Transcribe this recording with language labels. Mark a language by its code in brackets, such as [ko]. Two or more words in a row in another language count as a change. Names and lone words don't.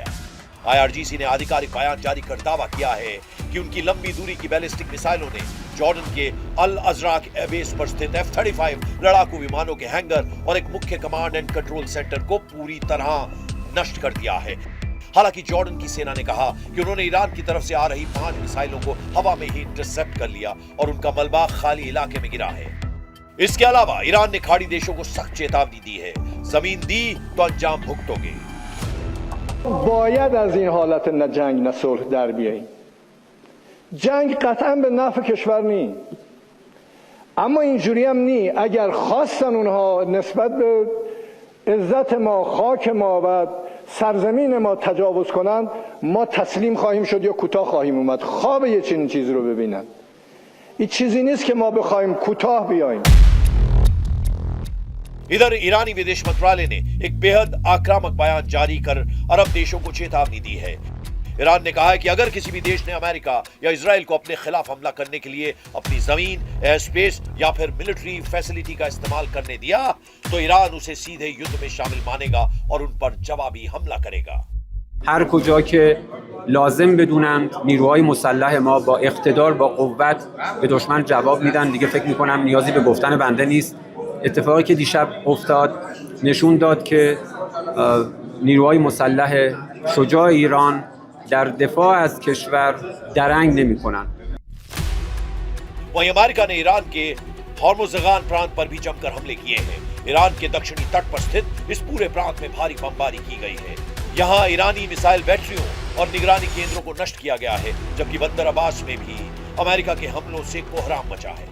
[hi] आईआरजीसी ने आधिकारिक बयान जारी कर दावा किया है कि उनकी लंबी दूरी की बैलिस्टिक मिसाइलों ने जॉर्डन के अल अजराक एयरबेस पर स्थित F-35 लड़ाकू विमानों के हैंगर और एक मुख्य [en] command and control center [hi] को पूरी तरह नष्ट कर दिया है। हालांकि जॉर्डन की सेना ने कहा कि उन्होंने ईरान की तरफ से आ रही 5 मिसाइलों को हवा में ही इंटरसेप्ट कर लिया और उनका मलबा खाली इलाके में गिरा है। इसके अलावा ईरान ने खाड़ी देशों को सख्त चेतावनी दी है, जमीन दी तो अंजाम भुगतोगे। [fa] باید از این حالت نه جنگ نه صلح در بیاییم. جنگ قطعا به نفع کشور نی، اما اینجوری هم نی. اگر خواستن اونها نسبت به عزت ما، خاک ما و سرزمین ما تجاوز کنن، ما تسلیم خواهیم شد یا کوتاه خواهیم اومد. خواب یه چنین چیزی رو ببینن. این چیزی نیست که ما بخوایم کوتاه بیاییم. [hi] इधर ईरानी विदेश मंत्रालय ने एक बेहद आक्रामक बयान जारी कर अरब देशों को चेतावनी दी है। ईरान ने कहा है कि अगर किसी भी देश ने अमेरिका या इजराइल को अपने खिलाफ हमला करने के लिए अपनी जमीन, [en] air space [hi] या फिर [en] military facility [hi] का इस्तेमाल करने दिया तो ईरान उसे सीधे युद्ध में शामिल मानेगा और उन पर जवाबी हमला करेगा। [fa] هر کجا که لازم بدونند نیروهای مسلح ما با اقتدار، با قوت به دشمن جواب میدن. دیگه فکر میکنم نیازی به گفتن بنده نیست. اتفاقی که دیشب افتاد نشون داد که نیروهای مسلح شجاع ایران در دفاع از کشور درنگ نمی‌کنند. [hi] वहीं अमेरिका ने ईरान के हॉर्मुज़गान प्रांत पर भी जमकर हमले किए हैं। ईरान के दक्षिणी तट पर स्थित इस पूरे प्रांत में भारी बमबारी की गई है। यहाँ ईरानी मिसाइल बैटरियों और निगरानी केंद्रों को नष्ट किया गया है, जबकि बंदर अब्बास में भी अमेरिका के हमलों से कोहराम मचा है।